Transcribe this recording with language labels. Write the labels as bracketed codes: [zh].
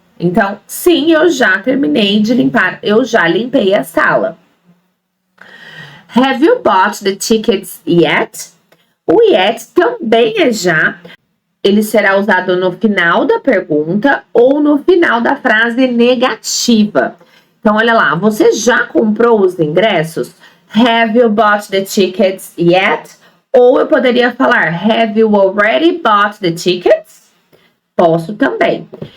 [pt] Então, sim, eu já terminei de limpar, eu já limpei a sala. [en] Have you bought the tickets yet? [pt] O yet também é já. Ele será usado no final da pergunta ou no final da frase negativa. Então, olha lá, você já comprou os ingressos? [en] Have you bought the tickets yet? [pt] Ou eu poderia falar, [en] have you already bought the tickets? [pt] Posso também.